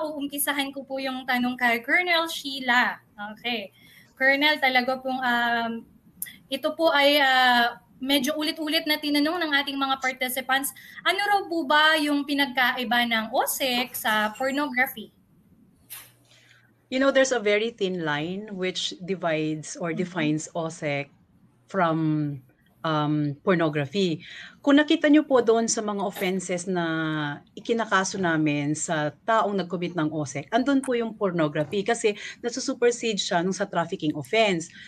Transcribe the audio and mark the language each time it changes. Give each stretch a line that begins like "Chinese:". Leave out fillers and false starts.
Filipino: Uumpisahan ko po yung tanong kay Colonel Sheila. Okay. Colonel, talaga pong ito po ay medyo ulit-ulit na tinanong ng ating mga participants. Ano raw po ba yung pinagkaiba ng OSEC sa pornography?
English: You know, there's a very thin line which divides or defines OSEC from pornography.
Filipino: Kung nakita nyo po doon sa mga offenses na ikinakaso namin sa taong nag-commit ng OSEC, andun po yung pornography kasi nasusupersede siya nung sa trafficking offense.